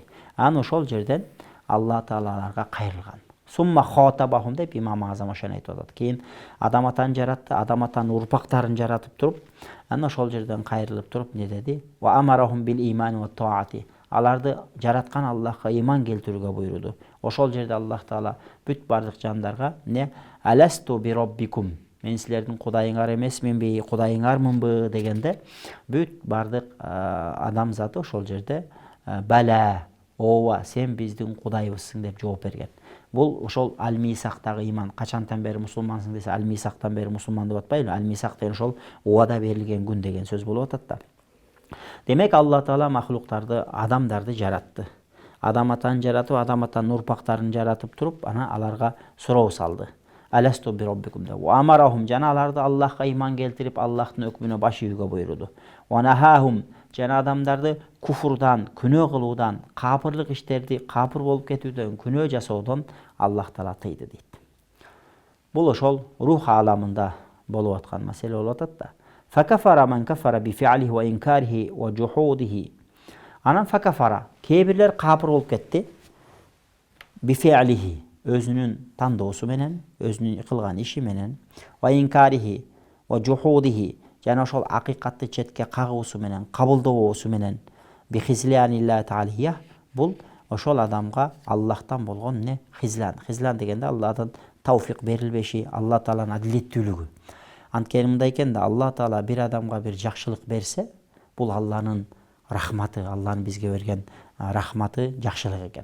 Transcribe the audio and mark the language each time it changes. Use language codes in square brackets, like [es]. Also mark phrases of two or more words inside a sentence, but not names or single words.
[ky] Аны ошол жерден Алла Таала аларга кайрылган. [ar] ثم خاطبهم [ky] деп Имам Азам ошону айтып атат. Кийин адам атаны жаратты, адам атанын урпактарын жаратып туруп, аны ошол жерден кайрылып туруп не деди? [ar] وأمرهم بالإيمان والطاعة. [ky] Аларды жараткан Аллахка иман келтирүүгө буйруду. Ошол жерде Аллах Таала бүт бардык жандарга не [ar] ألست بربكم, [ky] мен силердин кудайыңар эмесминби, кудайыңармынбы дегенде бүт бардык адам заты ошол жерде бала, ооба, сен биздин кудайыбызсың деп жооп берген. Бул ошол Ал-Мисактагы иман. Качантан бери мусулмансың десе, Ал-Мисактан бери мусулман деп атпайлы. Ал-Мисак деген ошол убада берилген күн деген сөз болуп атат да. Демек Алла Таала махлуктарды, адамдарды жаратты. Адам атаны жаратып, адам атанын урпактарын жаратып туруп, ана аларга суроо салды. [ar] ألست بربكم деп. وأمرهم, [ky] жана аларды Аллахка иман келтирип, Аллахтын өкмүнө баш ийүүгө буйруду. [ar] ونهاهم, [ky] жана адамдарды куфурдан, күнөө кылуудан, капырлык иштерди, капыр болуп кетүүдөн, күнөө жасоодон Аллах Таала тыйды дейт. Бул ошол рух аламында болуп аткан маселе болуп атат да. [ar] فكفر من كفر بفعله وإنكاره وجحوده. [ky] Анан факафара, кээбирлер капыр болуп кетти. [ar] بفعله, [ky] өзүнүн тандоосу менен, өзүнүн кылган иши менен, [ar] وإنكاره وجحوده, [ky] жана ошол акыйкатты четке кагуусу менен, кабылдообосу менен, [ar] بخذلان الله تعالى, [ky] бул ошол адамга Аллахтан болгон не хизлан. Хизлан дегенде Аллахтан тауфик берилбеши, Алла Тааланын адилеттүүлүгү. Анткени мындай экен да, Алла Таала бир адамга бир жакшылык берсе, бул Алланын рахматы, Алланын бизге берген рахматы, жакшылык экен.